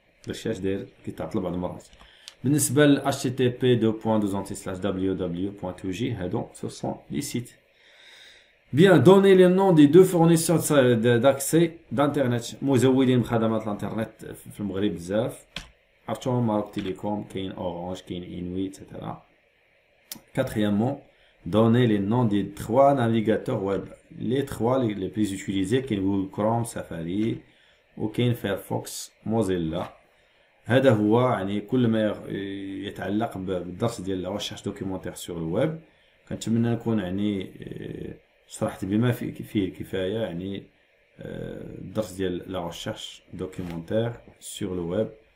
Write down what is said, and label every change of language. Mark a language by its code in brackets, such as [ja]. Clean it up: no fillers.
[ar] داكشي اش داير كيتعطل بعض المرات. بالنسبه ل http://www.toji هادو [fr] ce sont les sites. Bien, donner les noms des deux fournisseurs d'accès d'internet [ar] مزودين بخدمات الانترنت في المغرب بزاف. عرفتوهم ماروك تيليكوم، كاين اورانج، كاين انوي etc. [fr] Quatrièmement, donner les noms des 3 navigateurs web, les 3 les plus utilisés كاين Google Chrome, Safari وكاين فايرفوكس، موزيلا. [ar] هذا هو يعني كل ما يتعلق بالدرس ديال لا ريشيرش دوكيومونتير سور الويب. كنتمنى نكون يعني شرحت بما فيه الكفايه يعني الدرس ديال لا ريشيرش دوكيومونتير سور الويب.